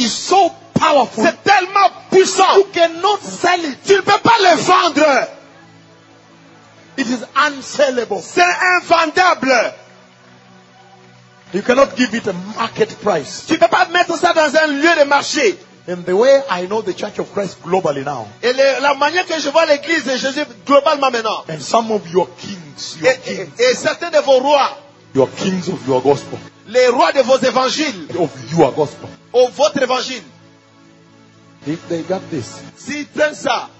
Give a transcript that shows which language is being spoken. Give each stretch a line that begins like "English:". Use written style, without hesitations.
English: is so powerful.
French: C'est tellement puissant.
English: You cannot sell it.
French: Tu ne peux pas le vendre.
English: It is unsellable.
French: C'est invendable.
English: You cannot give it a market price.
French: Tu ne peux pas mettre ça dans un lieu de marché.
English: In the way I know the Church of Christ globally now.
French: Et la manière que je vois l'église de Jésus globalement maintenant.
English: And some of your kings,
French: et certains de vos rois.
English: Your kings of your gospel.
French: Les rois de vos évangiles.
English: Of your gospel. Of
French: votre évangile.
English: If they got this.
French: S'ils prennent ça.